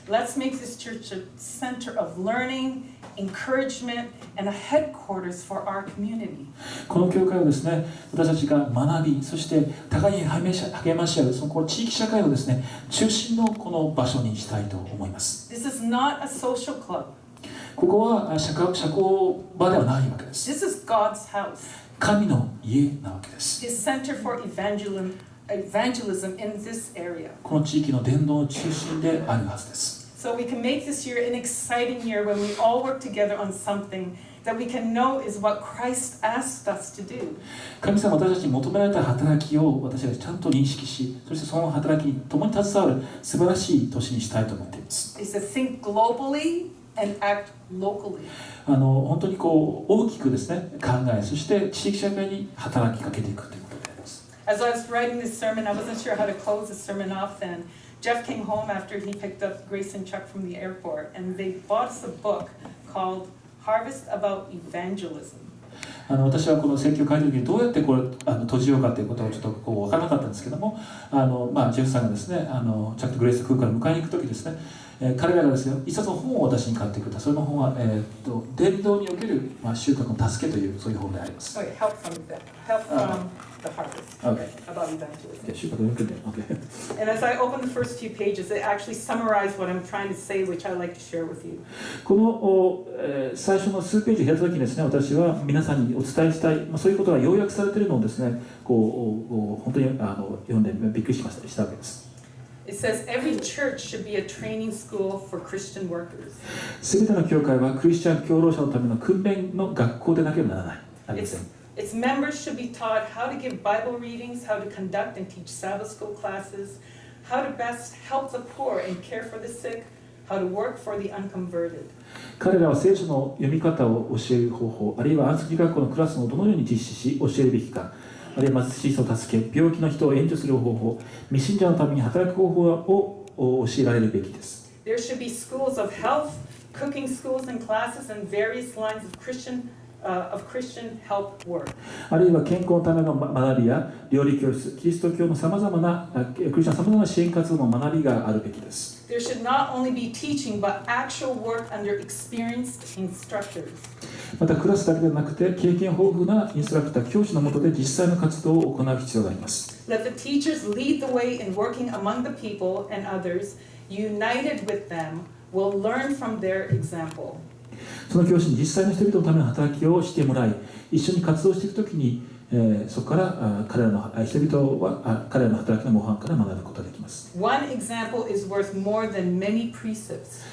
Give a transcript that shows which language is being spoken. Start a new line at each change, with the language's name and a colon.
English: Let's make this church a center of learning, encouragement, and a headquarters for our community.
Japanese: この教会をですね、私たちが学び、そして互いに励まし合う、そのこの地域社会をですね、中心のこの場所にしたいと思います。
English: This is not a social club.
Japanese: ここは社交場ではないわけです。
English: This is God's house.
Japanese: 神の家なわけです。
English: His center for evangelism in this area.
Japanese: この地域の伝道の中心であるはずです。
English: So we can make this year an exciting year when we all work together on something that we can know is what Christ asked us to do.
Japanese: 神様は私たちに求められた働きを私たちちゃんと認識し、そしてその働きに共に携わる素晴らしい年にしたいと思っています。
English: He said, think globally and act locally.
Japanese: 本当にこう大きくですね、考え、そして地域社会に働きかけていくということであります。
English: As I was writing this sermon, I wasn't sure how to close the sermon off then. Jeff came home after he picked up Grace and Chuck from the airport, and they bought us a book called Harvest About Evangelism.
Japanese: 私はこの説教を書いた時にどうやってこれ閉じようかということをちょっとこう分からなかったんですけども、ジェフさんがですね、チャックとグレイス空から迎えに行く時ですね、彼らがですね、一冊の本を私に買ってくれた。その本は、伝道における、収穫の助けというそういう本であります。
English: Okay, help from the harvest. Okay. About evangelism.
Japanese: 収穫における。Okay.
English: And as I open the first few pages, it actually summarized what I'm trying to say, which I'd like to share with you.
Japanese: この最初の数ページを開いた時にですね、私は皆さんにお伝えしたい、そういうことが要約されているのをですね、こう本当に読んでびっくりしたわけです。
English: It says every church should be a training school for Christian workers.
Japanese: すべての教会はクリスチャン共労者のための訓練の学校でなければならない。ありません。
English: Its members should be taught how to give Bible readings, how to conduct and teach Sabbath school classes, how to best help the poor and care for the sick, how to work for the unconverted.
Japanese: 彼らは聖書の読み方を教える方法、あるいは安息学校のクラスをどのように実施し教えるべきか、あるいは貧しい人を助け、病気の人を援助する方法、未信者のために働く方法を教えられるべきです。
English: There should be schools of health, cooking schools and classes, and various lines of Christian help work.
Japanese: あるいは健康のための学びや料理教室、キリスト教のさまざまなクリスチャンさまざまな支援活動の学びがあるべきです。
English: There should not only be teaching, but actual work under experienced instructors.
Japanese: またクラスだけではなくて経験豊富なインストラクター、教師の下で実際の活動を行う必要があります。
English: Let the teachers lead the way in working among the people, and others, united with them, will learn from their example.
Japanese: その教師に実際の人々のための働きをしてもらい、一緒に活動していくときに、そこから彼らの人々は彼らの働きの模範から学ぶことができます。
English: One example is worth more than many precepts.